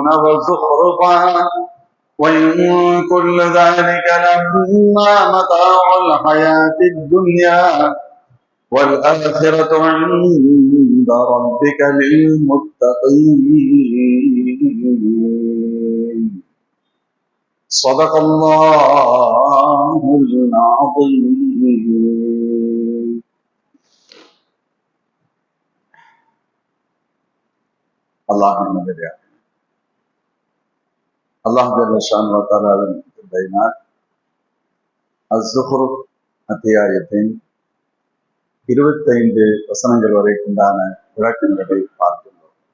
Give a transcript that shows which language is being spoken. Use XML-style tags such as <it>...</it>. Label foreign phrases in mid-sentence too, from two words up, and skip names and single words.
<ar>وزخرفا وإن كل ذلك لما متاع الحياة الدنيا والآخرة عند ربك للمتقين صدق الله العظيم.</ar> <ta>அல்லாஹ்வின் நல்லடியார்களே,</ta> <ar>الله جل شأنه وتعالى</ar> <ta>கிருபையினால் அஸ்-ஸுஹ்ருஃப் அத்தியாயத்தின் 25 வசனங்கள் வரைக்குண்டான விளக்கங்களை பார்க்கின்றோம்.</ta>